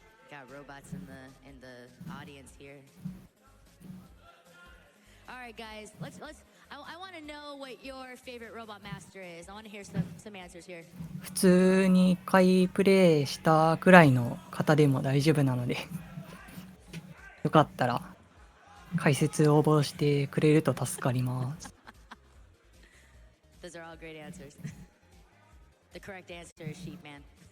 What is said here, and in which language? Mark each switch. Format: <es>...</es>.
<en>Got robots in the audience here. All right, guys, let's. I want to know what your favorite robot master is. I want to hear some answers here.</en> <ja>普通に1回プレイしたくらいの方でも大丈夫なのでよかったら解説応募してくれると助かります。</ja> <en>Those are all great answers. The correct answer is Sheepman.</en>